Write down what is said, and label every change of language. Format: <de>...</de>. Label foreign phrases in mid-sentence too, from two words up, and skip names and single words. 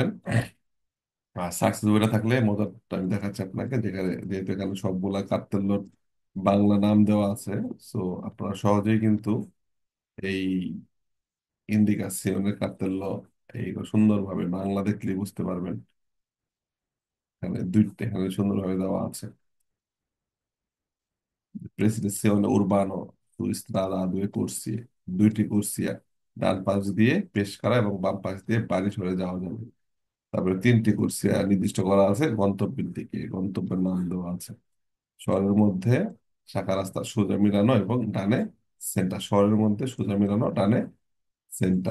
<bn>আর সাকসেস বইটা থাকলে মজারটা আমি দেখাচ্ছি আপনাকে, যেখানে যেহেতু এখানে সবগুলা কার্তেলোর বাংলা নাম দেওয়া আছে। সো আপনারা সহজেই কিন্তু এই ইন্ডিকাসিওনে কার্তেল্লো এইগুলো সুন্দরভাবে বাংলা দেখলে বুঝতে পারবেন। এখানে দুইটা এখানে সুন্দরভাবে দেওয়া আছে।</bn> <it>প্রেসিডেন্সিone urbano su strada a due corsie,</it> <bn>দুইটি কুর্সিয়া, ডান পাশ দিয়ে পেশকারা এবং বাম পাশ দিয়ে বাড়ি সরে যাওয়া যাবে। তারপরে 3টি কুর্সিয়া নির্দিষ্ট করা আছে গন্তব্যের দিকে, গন্তব্যের নাম দেওয়া আছে। শহরের মধ্যে শাখা রাস্তা সোজা মিলানো এবং ডানে সেন্টার, শহরের মধ্যে সোজা মিলানো, ডানে সেন্টার।</bn>